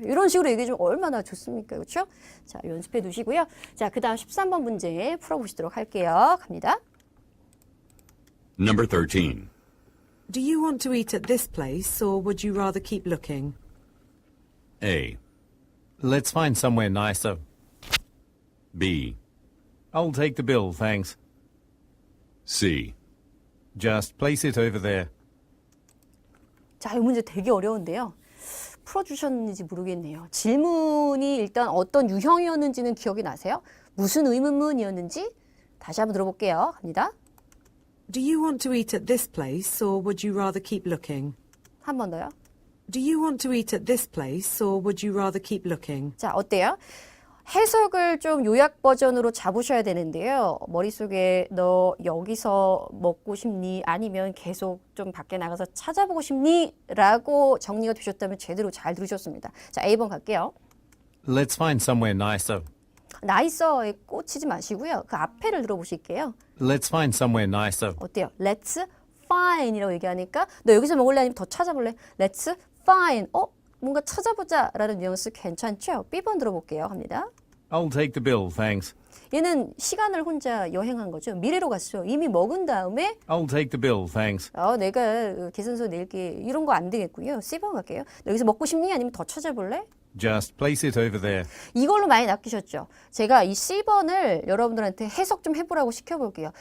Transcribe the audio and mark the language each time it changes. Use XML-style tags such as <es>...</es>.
<ko>이런 식으로 얘기해 주면 얼마나 좋습니까. 그렇죠? 자 연습해 두시고요. 자 그 다음 13번 문제 풀어보시도록 할게요. 갑니다.</ko> <en>Number 13. Do you want to eat at this place or would you rather keep looking? A. Let's find somewhere nicer. B. I'll take the bill, thanks. C. Just place it over there.</en> <ko>자, 이 문제 되게 어려운데요. 풀어주셨는지 모르겠네요. 질문이 일단 어떤 유형이었는지는 기억이 나세요? 무슨 의문문이었는지 다시 한번 들어볼게요. 갑니다.</ko> <en>Do you want to eat at this place or would you rather keep looking?</en> <ko>한 번 더요.</ko> <en>Do you want to eat at this place or would you rather keep looking?</en> <ko>자, 어때요? 해석을 좀 요약 버전으로 잡으셔야 되는데요. 머릿속에 너 여기서 먹고 싶니? 아니면 계속 좀 밖에 나가서 찾아보고 싶니? 라고 정리가 되셨다면 제대로 잘 들으셨습니다. 자, A번 갈게요.</ko> <en>Let's find somewhere nicer.</en> <ko>나이서에 꽂히지 마시고요. 그 앞에를 들어보실게요.</ko> <en>Let's find somewhere nicer.</en> <ko>어때요?</ko> <en>Let's find</en> <ko>이라고 얘기하니까 너 여기서 먹을래 아니면 더 찾아볼래?</ko> <en>Let's find.</en> <ko>뭔가 찾아보자 라는 뉘앙스 괜찮죠? B번 들어볼게요. 합니다.</ko> <en>I'll take the bill, thanks.</en> <ko>얘는 시간을 혼자 여행한 거죠. 미래로 갔어요. 이미 먹은 다음에</ko> <en>I'll take the bill, thanks.</en> <ko>내가 계산서 낼게. 이런 거 안 되겠고요. C번 갈게요. 너 여기서 먹고 싶니? 아니면 더 찾아볼래?</ko> <en>Just place it over there.</en> <ko>이걸로 많이 낚이셨죠? 제가 이 C번을 여러분들한테 해석 좀 해보라고 시켜볼게요.</ko>